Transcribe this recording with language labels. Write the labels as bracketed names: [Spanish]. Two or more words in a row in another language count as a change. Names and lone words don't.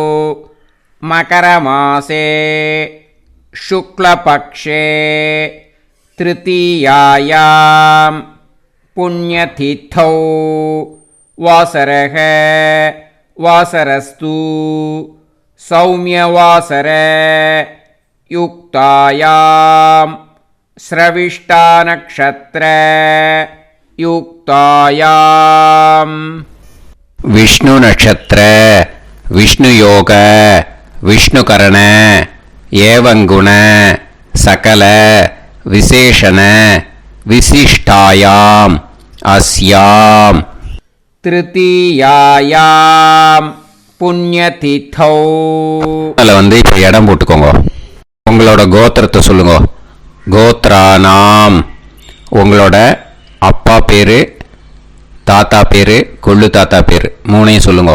[Sanskrit] मकरमासे शुक्लपक्षे तृतीयायां पुण्यतिथौ वासरः वासरस्तु सौम्यवासर युक्तायां स्रविष्टा नक्षत्र युक्तायां विष्णु नक्षत्र विष्णु योग विष्णुकरण एवं गुण सकल विशेषण विशिष्टायां अस्यां तृतीयायां पुण्यतिथौ. [Tamil] அதில் வந்து இப்போ இடம் போட்டுக்கோங்க. உங்களோட கோத்திரத்தை சொல்லுங்க. கோத்ரானாம். உங்களோட அப்பா பேர், தாத்தா பேர், கொள்ளு தாத்தா பேர் 3ஐயும் சொல்லுங்க.